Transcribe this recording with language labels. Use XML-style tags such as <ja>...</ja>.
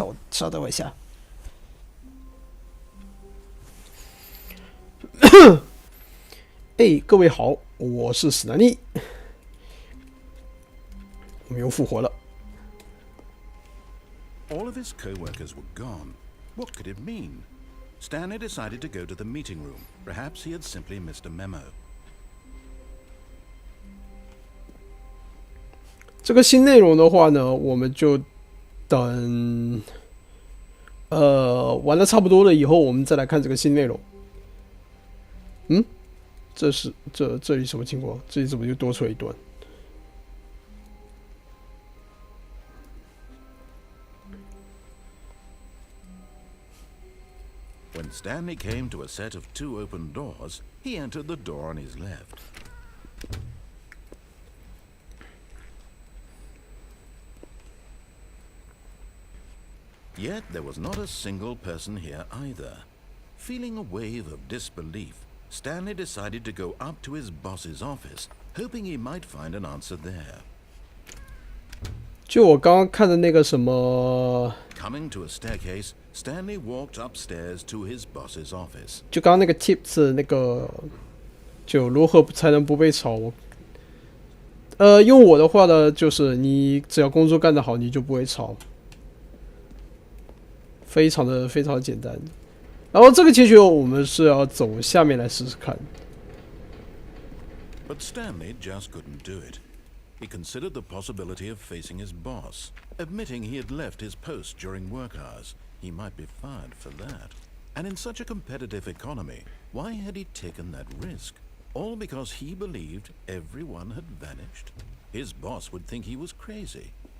<zh>稍等我一下。哎，各位好，我是史丹利，我们又复活了。</zh> <en>All of his co-workers were gone. What could it mean? Stanley decided to go to the meeting room. Perhaps he had simply missed a memo.</en> <zh>这个新内容的话呢，我们就等玩的差不多了以后，我们再来看这个新内容。这里什么情况？这里怎么就多出来一段？</zh> <en>When Stanley came to a set of 2 open doors, he entered the door on his left. Yet there was not a single person here either. Feeling a wave of disbelief, Stanley decided to go up to his boss's office, hoping he might find an answer there.</en> <zh>就我刚刚看的那个什么，</zh> <en>Coming to a staircase, Stanley walked upstairs to his boss's office.</en> <zh>就刚刚那个 tips 那个，就如何才能不被炒？用我的话呢，就是你只要工作干得好，你就不会炒，非常的简单。然后这个结局我们是要走下面来试试看。</zh> <en>But Stanley just couldn't do it. He considered the possibility of facing his boss, admitting he had left his post during work hours. He might be fired for that. And in such a competitive economy, why had he taken that risk? All because he believed everyone had vanished? His boss would think he was crazy.</en>